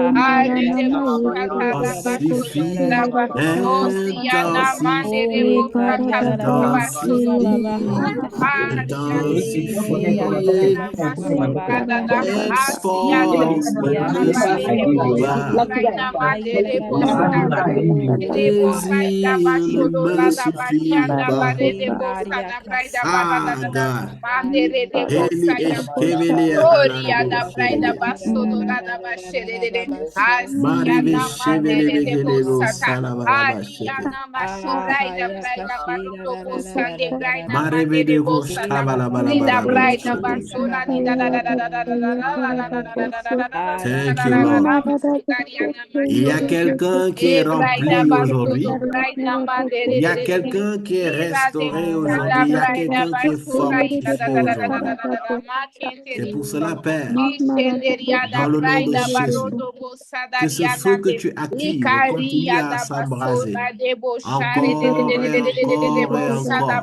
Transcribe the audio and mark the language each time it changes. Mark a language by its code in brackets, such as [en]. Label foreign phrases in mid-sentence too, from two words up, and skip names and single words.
[fr] Intensifie, intensifie, cette force ne me suffit pas. Désir ne me suffit pas. [en] Ah, God. Eli eshkeveli ahalarabo shedebe. Marive shevele begelebo salabalaba sheke. Marive devo shkabalabalaba sheke. Thank you, Lord. [fr] Il y a quelqu'un qui est rempli aujourd'hui. Il y a quelqu'un qui est restauré aujourd'hui. Il y a quelqu'un qui est fortifié aujourd'hui. C'est pour cela, Père, dans le nom de Jésus, que ce feu que tu actives continue à s'embraser encore et encore et encore.